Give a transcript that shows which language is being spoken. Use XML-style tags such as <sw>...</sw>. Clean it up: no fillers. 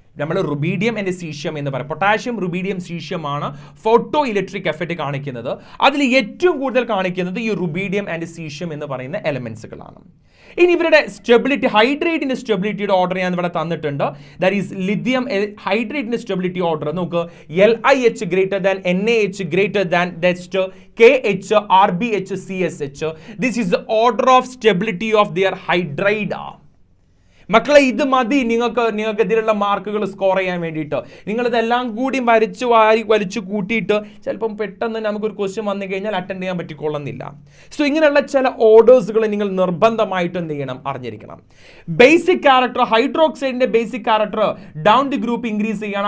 <ml>നമ്മൾ rubidium and caesium എന്ന് പറയും. Potassium rubidium സീഷ്യമാണ് photo electric effect കാണിക്കുന്നത്. അതിൽ ഏറ്റവും കൂടുതൽ കാണിക്കുന്നത് ഈ റുബീഡിയം ആൻഡ് സീഷ്യം എന്ന് പറയുന്ന എലമെന്റ്സുകളാണ്. ഇനി ഇവരുടെ സ്റ്റെബിലിറ്റി, ഹൈഡ്രേറ്റിന്റെ സ്റ്റെബിലിറ്റിയുടെ ഓർഡർ ഞാൻ ഇവിടെ തന്നിട്ടുണ്ട്. That is lithium ഹൈഡ്രേറ്റിന്റെ stability order നോക്ക്.</ml> <en>LiH greater than NaH greater than KH RBH CSH. This is the order of stability of their hydride.</en> <ml>മക്കളെ ഇത് മതി നിങ്ങൾക്ക് ഇതിലുള്ള മാർക്കുകൾ സ്കോർ ചെയ്യാൻ വേണ്ടിയിട്ട്. നിങ്ങളിതെല്ലാം കൂടി വലിച്ചു കൂട്ടിയിട്ട് ചിലപ്പം പെട്ടെന്ന് നമുക്കൊരു ക്വസ്റ്റ്യൻ വന്നു കഴിഞ്ഞാൽ അറ്റൻഡ് ചെയ്യാൻ പറ്റിക്കൊള്ളുന്നില്ല. സോ ഇങ്ങനെയുള്ള ചില ഓർഡേഴ്സുകൾ നിങ്ങൾ നിർബന്ധമായിട്ട് എന്ത് ചെയ്യണം? അറിഞ്ഞിരിക്കണം. Basic character ഹൈഡ്രോക്സൈഡിന്റെ basic character down the group increase ചെയ്യണം.</ml>